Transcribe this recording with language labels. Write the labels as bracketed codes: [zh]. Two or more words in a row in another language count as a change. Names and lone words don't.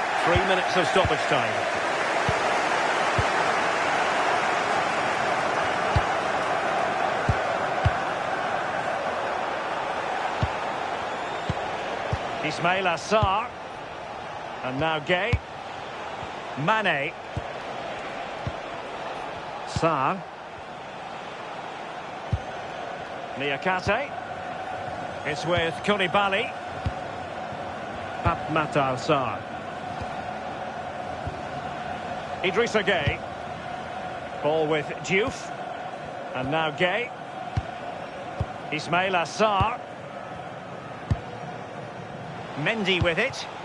[en] 3 minutes of stoppage time. Ismaila Sarr. And now Gueye. Mane. Sarr. Niakate. It's with Koulibaly. Pape Matar Sarr. Idrissa Gueye. Ball with Diouf. And now Gueye. Ismaila Sarr. Mendy with it.